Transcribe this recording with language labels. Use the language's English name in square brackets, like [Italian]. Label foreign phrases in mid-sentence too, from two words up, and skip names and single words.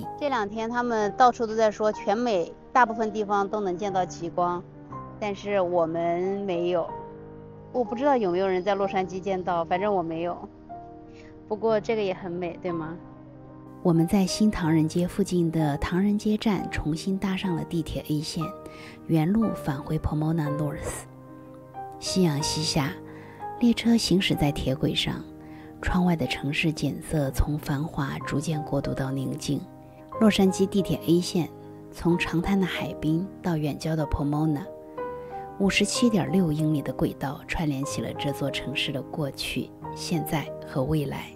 [Chinese] 这2天他們到處都在說全美大部分地方都能見到極光，但是我們沒有。我不知道有沒有人在洛杉磯見到，反正我沒有。不過這個也很美，對嗎？我們在新唐人街附近的唐人街站重新搭上了地鐵 A 線，原路返回 Pomona North。夕陽西下，列車行駛在鐵軌上，窗外的城市景色從繁華逐漸過渡到寧靜。洛杉磯地鐵 A 線從長灘的海濱到遠郊的 Pomona，57.6英里的軌道串聯起了這座城市的過去、現在和未來。